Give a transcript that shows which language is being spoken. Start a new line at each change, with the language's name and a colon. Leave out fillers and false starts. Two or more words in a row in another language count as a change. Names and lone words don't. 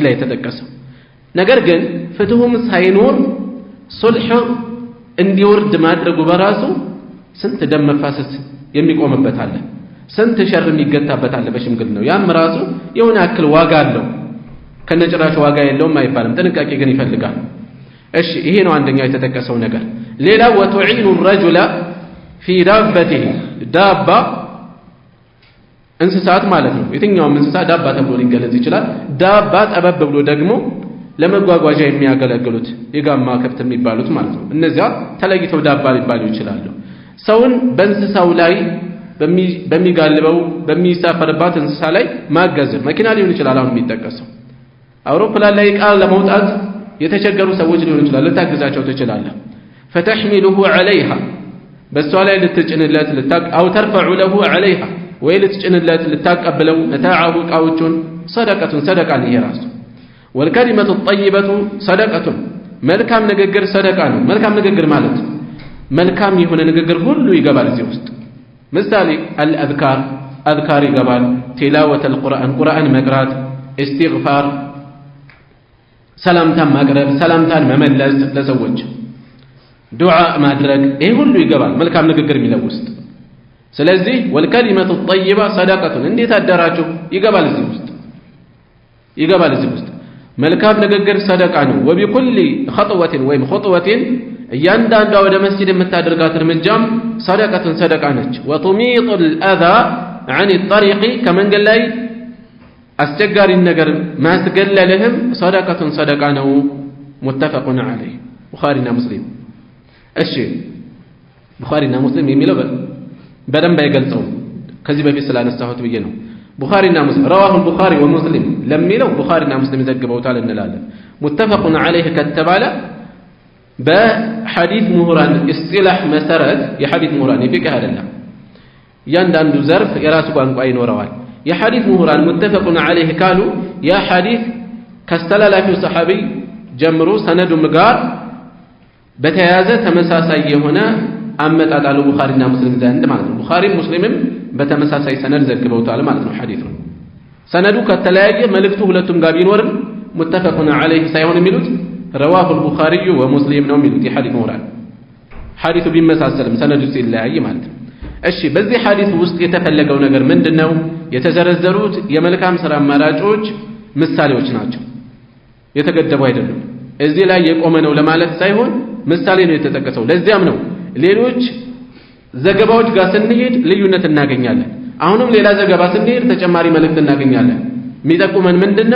Amharic: ላይ የተጠቀሰው። ነገር ግን ፍትሁም ሳይኖር ሱልህ እንዲወርድ ማድረጉ በራሱ ስንት ደም መፋሰስ የሚቆምበት አለ፣ ስንት ሸር የሚገታበት አለ በሽምግልናው። ያም ራሱ የሆነ ያክል ዋጋ አለው። ከነጭራሽ ዋጋ የለውም አይባልም፣ ጥንቃቄ ግን ይፈልጋል። እሺ ይሄ ነው አንደኛው የተጠቀሰው ነገር። ሌላ
Arabic: وتعين الرجل في دابته
Amharic: ዳባ እንስሳት ማለት ነው። የትኛውም እንስሳ ዳባ ተብሎ ሊገለጽ ይችላል። ዳባ ጠበብ ብሎ ደግሞ ለመጓጓዣ የሚያገለግሉት የጋማ ከብት የሚባሉት ማለት ነው። እነዚያ ተለይተው ዳባ ሊባሉ ይችላሉ። ሰውን በእንስሳው ላይ በሚጋልበው በሚሳፈርባት እንስሳ ላይ ማገዝ መኪና ሊሆን ይችላል። አሁን የሚጠቀሰው አውሮፕላን ላይ ዕቃ ለመውጣት የተቸገሩ ሰዎች ሊሆን ይችላል። ልታግዛቸው ትችላለህ።
Arabic: فتحمله عليها
Amharic: በሷ ላይ ልትጭንለት
Arabic: أو ترفع له عليها
Amharic: ወይ ልትጭንለት ልታቀብለው መታዓሁ ዕቃዎቹን ሰደቀቱን ሰደቃን ይሄ ራሱ
Arabic: والكلمة الطيبة صدقة
Amharic: መልካም ንግግር ሰደቃ ነው። መልካም ንግግር ማለት መልካም የሆነ ንግግር ሁሉ ይገባል እዚህ ውስጥ። ምሳሌ አልአዝካር አዝካር ይገባል፣
Arabic: تلاوة القرآن
Amharic: ቁርአን መቅራት፣ ኢስቲግፋር ሰላምታን ማቅረብ፣ ሰላምታን መመለስ ለሰዎች ዱዓ ማድረግ፣ ይሄ ሁሉ ይገባል መልካም ንግግር የሚለው ውስጥ። ስለዚህ
Arabic: والكلمة الطيبة صدقة
Amharic: እንዴት አደራችሁ ይገባል እዚህ ውስጥ መልካም ንግግር ሰደቃ ነው።
Arabic: وبكل خطوة
Amharic: ወይም خطوة እያንዳንዷ ወደ መስጂድ የምታደርጋት እርምጃም ሰደቃትን ሰደቃ ነች።
Arabic: وتميط الأذى عن الطريق
Amharic: ከመንገድ ላይ አስቸጋሪ ነገር ማስገለልህም ሰደቃትን ሰደቃ ነው።
Arabic: متفق عليه
Amharic: ቡኻሪና ሙስሊም። እሺ ቡኻሪና ሙስሊም የሚለው በደንብ አይገልጸውም፣ ከዚህ በፊት ስላነሳሁት ብዬ ነው። ቡኻሪና ሙስሊም
Arabic: رواه البخاري ومسلم
Amharic: ለሚለው ቡኻሪና ሙስሊም ዘግበውታል እንላለን።
Arabic: متفق عليه
Amharic: ከተባለ በሐዲስ ምሁራን እስጢላህ መሰረት የሐዲስ ምሁራን የፊቅህ አይደለም፣ ያንዳንዱ ዘርፍ የራሱ ቋንቋ ይኖረዋል። የሐዲስ ምሁራን
Arabic: متفق عليه
Amharic: ካሉ ያ ሐዲስ ከስተላላፊው ሰሐቢ ጀምሮ ሰነዱም ጋር በተያያዘ ተመሳሳይ የሆነ አመጣጣሉ ቡኻሪና ሙስሊም ዘንድ ማለት ነው። ቡኻሪም ሙስሊምም በተመሳሳይ ሰነድ ዘግበውታል ማለት ነው ሐዲሱ። ሰነዱ ከተለያየ መልእክቱ ሁለቱም ጋር ቢኖርም
Arabic: متفق عليه
Amharic: ሳይሆን የሚሉት
Arabic: رواه البخاري ومسلم
Amharic: ነው የሚሉት የሐዲስ ምሁራን ሐዲሱ ቢመሳሰልም ሰነዱ ሲለያይ ማለት ነው። እሺ በዚህ ሐዲስ ውስጥ የተፈለገው ነገር ምንድነው? የተዘረዘሩት የመልካም ሥራ አማራጮች ምሳሌዎች ናቸው፣ የተገደቡ አይደሉም። እዚህ ላይ የቆመ ነው ለማለት ሳይሆን ምሳሌ ነው የተጠቀሰው። ለዚያም ነው ሌሎች ዘገባዎች ጋር ስንሄድ ልዩነት እናገኛለን። አሁንም ሌላ ዘገባ ስንሄድ ተጨማሪ መልእክት እናገኛለን። የሚጠቁመን ምንድነው?